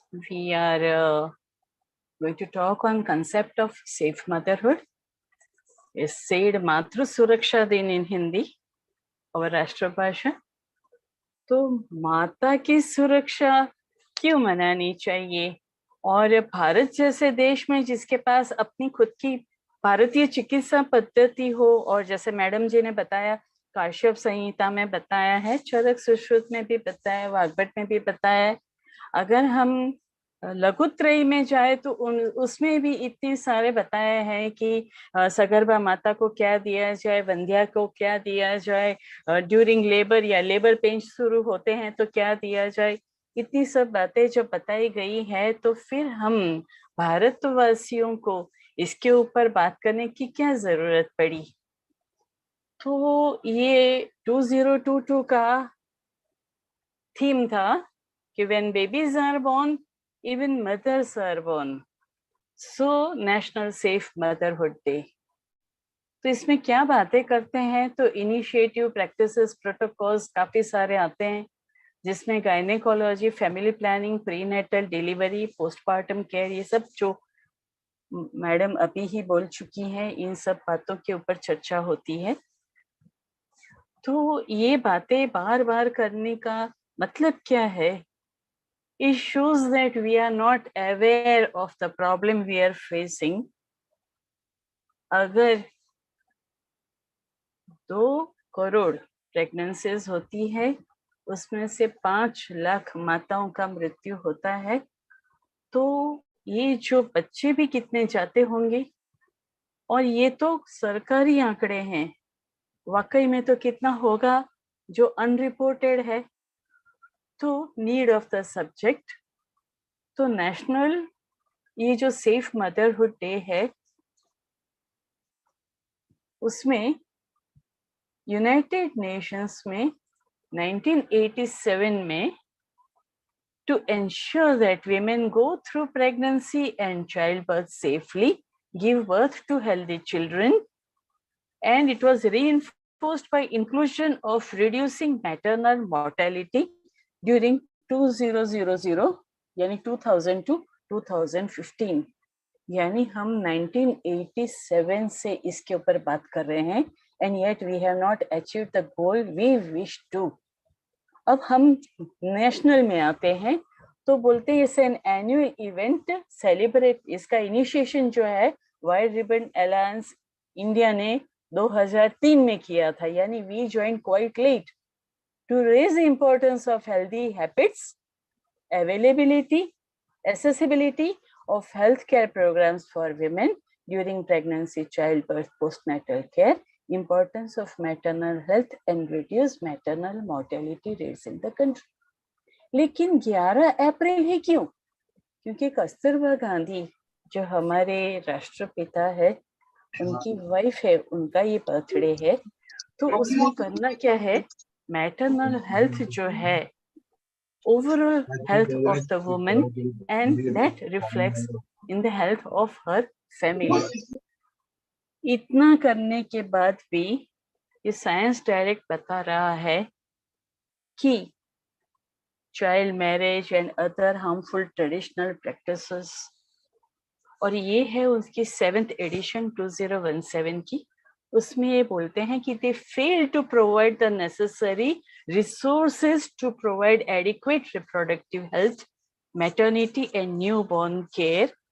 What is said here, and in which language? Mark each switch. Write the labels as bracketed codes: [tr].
[en] We are going to talk on concept of safe motherhood. Is said Matru Suraksha Din in Hindi, our [hi] राष्ट्रभाषा. तो माता की सुरक्षा क्यों मनानी चाहिए, और भारत जैसे देश में जिसके पास अपनी खुद की भारतीय चिकित्सा पद्धति हो, और जैसे मैडम जी ने बताया काश्यप संहिता में बताया है, चरक सुश्रुत में भी बताया, वाग्भट में भी बताया है. अगर हम लघुत्रयी में जाए तो उसमें भी इतने सारे बताए हैं कि सगर्भा माता को क्या दिया जाए, वंध्या को क्या दिया जाए, [en] during labour [hi] या लेबर पेन शुरू होते हैं तो क्या दिया जाए. इतनी सब बातें जब बताई गई है, तो फिर हम भारतवासियों को इसके ऊपर बात करने की क्या जरूरत पड़ी. तो ये 2022 का थीम था कि [en] when babies are born, even mothers are born. So National Safe Motherhood Day. [hi] तो इसमें क्या बातें करते हैं, तो इनिशिएटिव, प्रैक्टिसेस, प्रोटोकॉल्स काफी सारे आते हैं, जिसमें gynaecology, family planning, prenatal, delivery, postpartum care, ये सब जो मैडम अभी ही बोल चुकी हैं, इन सब बातों के ऊपर चर्चा होती है. तो ये बातें बार बार करने का मतलब क्या है? [en] It shows that we are not aware of the problem we are facing. [hi] अगर 2 करोड़ प्रेगनेंसीज होती है उसमें से 5 लाख माताओं का मृत्यु होता है। तो ये जो बच्चे भी कितने जाते होंगे, और ये तो सरकारी आंकड़े हैं, वाकई में तो कितना होगा जो अनरिपोर्टेड है। तो [en] need of the subject, [hi] तो नेशनल ये जो सेफ मदरहुड डे है, उसमें यूनाइटेड नेशंस में 1987 में [en] to ensure that women go through pregnancy and childbirth safely, give birth to healthy children, and it was reinforced by inclusion of reducing maternal mortality during 2000 यानी 2000 to 2015, [hi] यानी हम 1987 से इसके ऊपर बात कर रहे हैं, [en] and yet we have not achieved the goal we wish to. [hi] अब हम नेशनल में आते हैं तो बोलते हैं इसे [en] An annual event celebrate. [hi] इसका इनिशिएशन जो है वाइड रिबन अलायंस इंडिया ने 2003 में किया था, [en] यानी we join quite late to raise the importance of healthy habits, availability, accessibility of healthcare programs for women during pregnancy, childbirth, postnatal care, importance of maternal health and reduce maternal mortality rates in the country. [hi] लेकिन 11 अप्रैल ही क्यों? क्योंकि कस्तूरबा गांधी जो हमारे राष्ट्रपिता है, उनकी wife है, उनका ये बर्थडे है। तो उसमें करना क्या है, [en] Maternal health जो है, overall health of the woman, and that reflects in the health of her family. [hi] इतना करने के बाद भी ये साइंस डायरेक्ट बता रहा है कि child marriage and other harmful traditional practices, और ये है उसकी 7th एडिशन 2017 की, उसमें ये बोलते हैं कि [en] they fail to provide the necessary resources to provide adequate reproductive health, maternity and newborn care.